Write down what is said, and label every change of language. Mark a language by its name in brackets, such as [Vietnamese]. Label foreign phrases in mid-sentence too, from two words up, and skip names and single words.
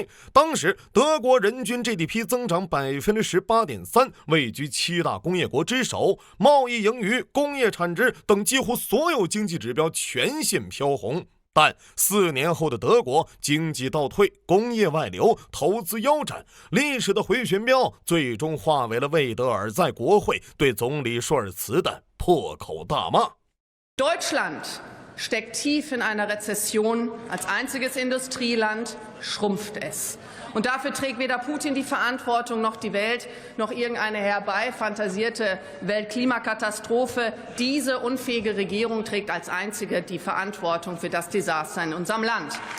[Chinese] 当时德国人均 GDP 增长 18.3%， 位居7大工业国之首，贸易盈余、工业产值等几乎所有经济指标全线飘红。但4年后的德国经济倒退，工业外流，投资腰斩，历史的回旋镖最终化为了魏德尔在国会对总理舒尔茨的破口大骂。 [German] Deutschland steckt tief in einer Rezession. Als einziges Industrieland schrumpft es. Und dafür trägt weder Putin die Verantwortung noch die Welt, noch irgendeine herbeifantasierte Weltklimakatastrophe. Diese unfähige Regierung trägt als einzige die Verantwortung für das Desaster in unserem Land.